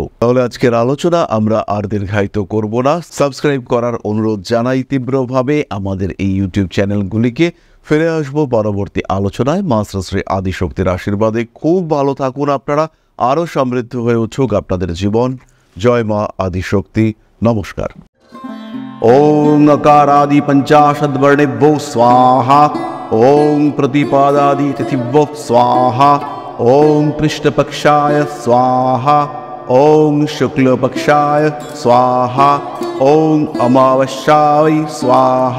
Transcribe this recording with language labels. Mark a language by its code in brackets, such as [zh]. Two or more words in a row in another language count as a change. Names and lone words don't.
[bn] তাহলে আজকের আলোচনা আমরা আর দীর্ঘায়িত করব না। সাবস্ক্রাইব করার অনুরোধ জানাই তীব্রভাবে আমাদের এই ইউটিউব চ্যানেলগুলিকে। ফিরে আসবো পরবর্তী আলোচনায় মা শ্রী আদিশক্তির আশীর্বাদে। খুব ভালো থাকুন আপনারা, আরও সমৃদ্ধ হয়ে উঠুক আপনাদের জীবন। জয় মা আদিশক্তি। নমস্কার। [sa] ওং अकारादि पंचाशद्वर्णेभ्यो स्वाहा। ओं प्रतिपादादि तिथिभ्यो स्वाहा। ओं कृष्णपक्षाय स्वाहा। ओं शुक्लपक्षाय स्वाहा। ओं अमावस्याय स्वाहा।